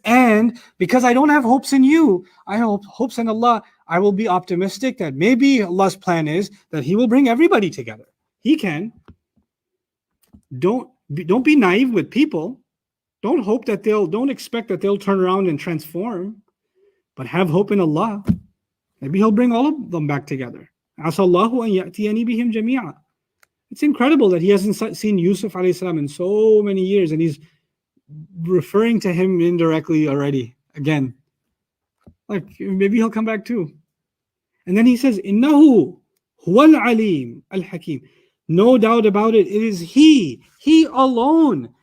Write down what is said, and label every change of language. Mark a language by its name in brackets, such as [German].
[English] And because I don't have hopes in you, I have hopes in Allah, I will be optimistic that maybe Allah's plan is that He will bring everybody together. He can. Don't be naive with people. Don't expect that they'll turn around and transform, but have hope in Allah. Maybe he'll bring all of them back together. [Arabic] عَسَى اللَّهُ أَن يَأْتِيَنِي بِهِمْ جَمِيعًا. [English] It's incredible that he hasn't seen Yusuf alayhi salam in so many years, and he's referring to him indirectly already again. Like maybe he'll come back too. And then he says, [Arabic] إِنَّهُ هُوَ الْعَلِيمُ الْحَكِيمُ. [English] No doubt about it, it is he alone.